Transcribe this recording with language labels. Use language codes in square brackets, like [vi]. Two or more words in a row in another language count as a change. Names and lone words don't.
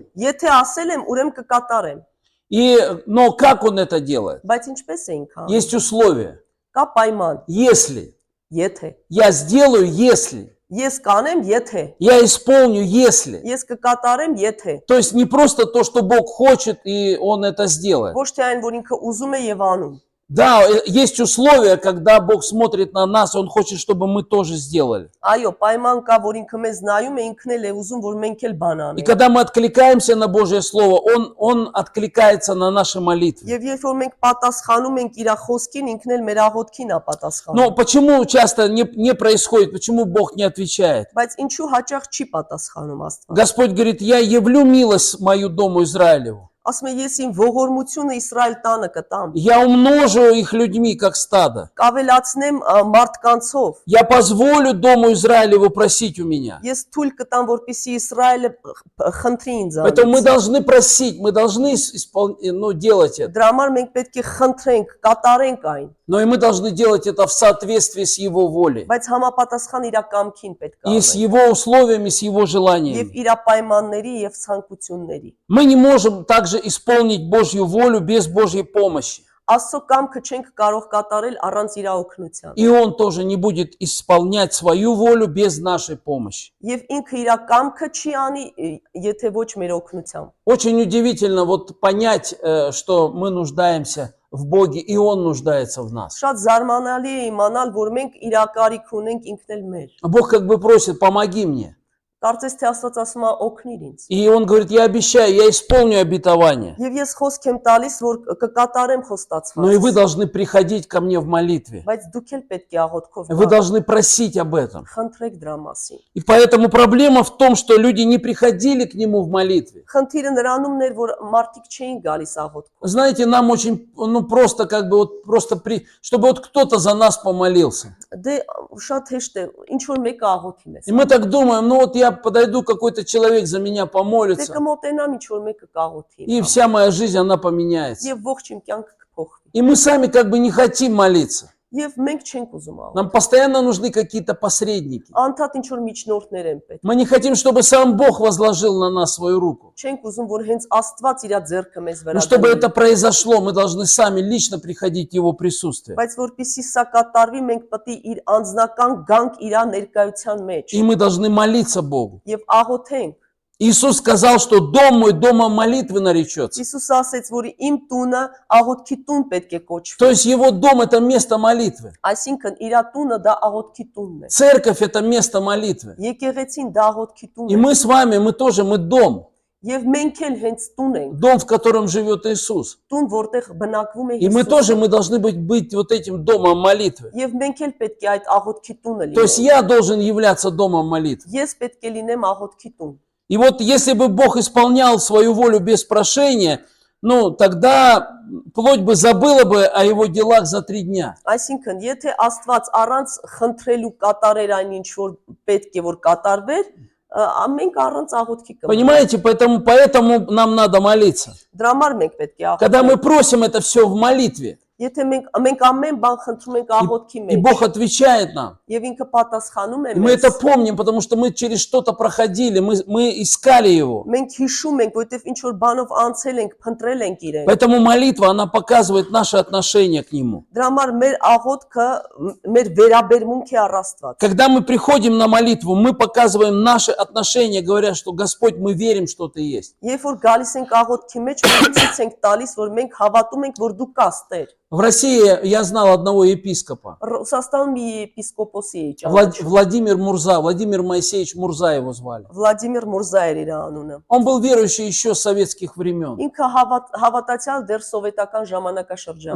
[hy] եթե ասել եմ, ուրեմն կկատարեմ։ [ru] Но как Он это делает? [hy] Բայց ինչպես է ինքը։ [ru] Есть условия. [hy] Կա պայման, [ru] Если. [hy] եթե։ [ru] Я сделаю, если. [hy] Ես կանեմ, եթե։ [ru] Я исполню, если. [hy] Ես կկատարեմ, եթե։ [ru] То есть не просто то, что Бог хочет, и Он это сделает. [hy] Ոչ թե այն, որ ինքը ուզում է եւ անում։ [ru] Да, есть условия, когда Бог смотрит на нас, Он хочет, чтобы мы тоже сделали. [hy] Այո, պայման կա, որ ինքը մեզ նայում է, ինքն էլ է ուզում, որ մենք էլ բան [ru] И [hy] անենք։ [ru] когда мы откликаемся на Божье Слово, Он откликается на наши молитвы. [hy] Եվ երբ որ մենք պատասխանում ենք իր խոսքին, ինքն էլ մեր աղոթքին է պատասխանում։ [ru] Но почему часто не происходит, почему Бог не отвечает? [hy] Բայց ինչու հաճախ չի պատասխանում Աստված։ [ru] Господь говорит: я явлю милость мою дому Израилеву. [hy] Ասում է ես իմ ողորմությունը Իսրայել տանը կտամ։ [ru] Я умножу их людьми, как стадо. [hy] Կավելացնեմ մարդկանցով։ [ru] Я позволю дому Израилеву просить у меня. [hy] Ես թույլ կտամ, որպեսզի Իսրայելը խնդրի ինձ [ru] Поэтому мы [hy] անից։ [ru] должны просить, мы должны делать это. [hy] Դրա համար մենք պետք է խնդրենք, կատարենք այն, [ru] Но и мы должны делать это в соответствии с Его волей. [hy] բայց համապատասխան իր կամքին պետք է [ru] И с [hy] անենք։ [ru] Его условиями, с Его [hy] Եվ [ru] желаниями. [hy] իր պայմանների եւ ցանկությունների։ [ru] Мы не можем также исполнить Божью волю без Божьей помощи. [hy] Աստծո կամքը չենք կարող կատարել առանց իր օգնության։ [ru] И Он тоже не будет исполнять свою волю без нашей помощи. [hy] Եվ ինքը իր կամքը չի անի, եթե ոչ մեր օգնությամբ։ [ru] Очень удивительно вот понять, что мы нуждаемся в Боге, и Он нуждается в нас. [hy] Շատ զարմանալի է իմանալ, որ մենք իր կարիք ունենք ինքն էլ մեր։ [ru] Бог как бы просит, помоги мне. [hy] Կարծես թե Աստված ասում է օգնիր ինձ։ [ru] И Он говорит, я обещаю, я исполню обетование. [hy] Եվ ես խոսք եմ տալիս, որ կկատարեմ [ru] Но и вы [hy] խոստացված։ [ru] должны приходить ко мне в молитве. [hy] Բայց դուք էլ պետք է աղոթքով [ru] Вы должны просить об этом. [hy] խնդրեք դրա մասին։ [ru] И поэтому проблема в том, что люди не приходили к Нему в молитве. [hy] Խնդիրը նրանումն էր, որ մարդիկ չէին գալիս աղոթքով։ [ru] Знаете, нам очень, просто как бы вот чтобы вот кто-то за нас помолился. [hy] Դե շատ հեշտ է, ինչ որ մեկը աղոթի մեզ։ [ru] И мы так думаем, ну вот я подойду, какой-то человек за меня [hy] Դե [ru] помолится, [hy] կմոտենամ ինչ որ մեկը կաղոթի։ [ru] и вся моя жизнь, она поменяется. [hy] Եվ ողջ իմ կյանքը կփոխվի։ [ru] И мы сами как бы не хотим молиться. [hy] Եվ մենք չենք ուզում աղոթել։ [ru] Нам постоянно нужны какие-то посредники. [hy] Անդադ ինչ որ միջնորդներ են պետք։ [ru] Мы не хотим, чтобы сам Бог возложил на нас свою руку. [hy] Չենք ուզում, որ հենց Աստված իր ձեռքը մեզ [ru] Но [hy] վրա [ru] чтобы [hy] դնի։ [ru] это произошло, мы должны сами лично приходить в Его присутствие. [hy] Բայց որpեսզի սա կատարվի, մենք պետք է իր անձնական գանք իր ներկայության մեջ [ru] И мы должны молиться Богу. [hy] եւ աղոթենք։ [ru] Иисус сказал, что дом мой домом молитвы наречется. [hy] Իսուս ասեց, որ իմ տունը աղոթքի տուն պետք է կոչվի։ [ru] То есть Его дом – это место молитвы. [hy] Այսինքն իր տունը դա աղոթքի տունն է։ [ru] Церковь – это место молитвы. [hy] Եկեղեցին դա աղոթքի տունն [ru] И [hy] է։ [ru] мы с вами, мы дом. [hy] Եվ մենք էլ հենց տուն ենք, [ru] Дом, в котором живет Иисус. [hy] տուն, որտեղ բնակվում է [ru] И мы тоже [hy] Հիսուսը։ [ru] должны быть вот этим домом молитвы. [hy] Եվ մենք էլ պետք է այդ աղոթքի տունը [ru] То есть [hy] լինենք։ [ru] я должен являться домом молитвы. [hy] Ես պետք է լինեմ աղոթքի տուն։ [ru] И вот если бы Бог исполнял свою волю без прошения, ну тогда плоть бы забыла бы о Его делах за 3 дня. [hy] Այսինքն, եթե Աստված առանց խնդրելու կատարեր այն ինչ որ պետք է որ կատարվեր, մենք առանց աղոթքի կմնանք։ [ru] Понимаете, поэтому нам надо молиться. [hy] Դրա համար մենք պետք է [ru] Когда мы [hy] աղոթենք։ [ru] просим это все в молитве, [hy] Եթե մենք ամեն бան խնդրում ենք աղոթքի [ru] и [hy] մեջ, [ru] Бог отвечает нам, [hy] եւ ինքը պատասխանում է [ru] и мы [hy] մեզ, [ru] это помним, потому что мы через что-то проходили, мы искали Его. [hy] մենք հիշում ենք, որովհետեւ ինչ որ բանով անցել ենք, փնտրել ենք իրեն։ [ru] Поэтому молитва, она показывает наше отношение к Нему. [hy] Դրա համար մեր աղոթքը մեր վերաբերմունք է առ Աստված։ [ru] Когда мы приходим на молитву, мы показываем наше отношение, говоря, что Господь, мы верим, что Ты есть. [hy] Երբ որ գալիս ենք աղոթքի մեջ, մենք ցույց ենք տալիս, որ մենք հավատում ենք, որ դու կաս Տեր։ [ru] В России я знал одного епископа, [hy] Ռուսաստանում մի եպիսկոպոսի է ճանաչում։ [ru] Владимир Моисеевич Мурза его звали. [hy] Վլադիմիր Մուրզա էր իր անունը։ [ru] Он был верующий еще с советских времен. [hy] Ինքը հավատացյալ դեռ սովետական ժամանակաշրջան։